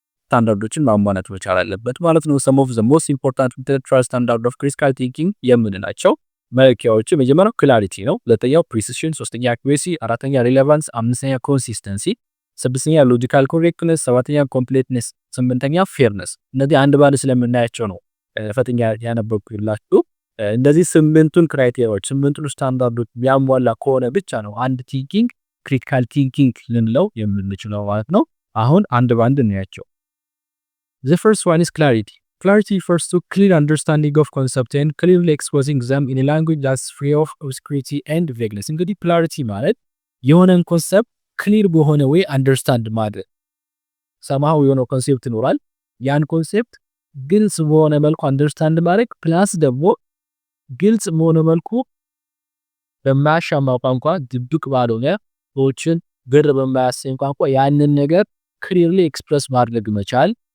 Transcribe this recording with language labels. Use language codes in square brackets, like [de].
[am] ስታንዳርዶችን ማሟላት መቻል አለበት ማለት ነው። [en] some of the most important intellectual standard of critical thinking [am] የምንላቸው መለኪያዎች መጀመሪያው ክላሪቲ ነው፣ ሁለተኛው ፕሪሲሽን፣ ሶስተኛ አኩሬሲ፣ አራተኛ ሪሌቫንስ፣ አምስተኛ ኮንሲስተንሲ፣ ስድስተኛ ሎጂካል ኮሬክትነስ፣ ሰባተኛ ኮምፕሌትነስ፣ ስምንተኛ ፌርነስ። እነዚህ አንድ ባንድ ስለምናያቸው ነው ፈተኛ ያነበብኩላችሁ። እንደዚህ ስምንቱን ክራይቴሪያዎች ስምንቱን ስታንዳርዶች የሚያሟላ ከሆነ ብቻ ነው አንድ ቲንኪንግ ክሪቲካል ቲንኪንግ ልንለው የምንችለው ማለት ነው። አሁን አንድ ባንድ እናያቸው። [en] The first one is clarity. Clarity refers to clear understanding of concept and clearly exposing them in a language that's free of obscurity and vagueness. [am] እንግዲህ clarity ማለት የሆነን ኮንሰፕት ክሊር በሆነ ወይ አንደርስታንድ ማድረግ። ሰማው የሆነ ኮንሴፕት ይኖራል፣ ያን ኮንሴፕት ግልጽ በሆነ መልኩ አንደርስታንድ ማድረግ ፕላስ ደግሞ ግልጽ በሆነ መልኩ በማያሻማ ቋንቋ ድብቅ ባልሆነ ሰዎችን ግር በማያሰኝ ቋንቋ ያንን ነገር ክሊርሊ ኤክስፕረስ ማድረግ መቻል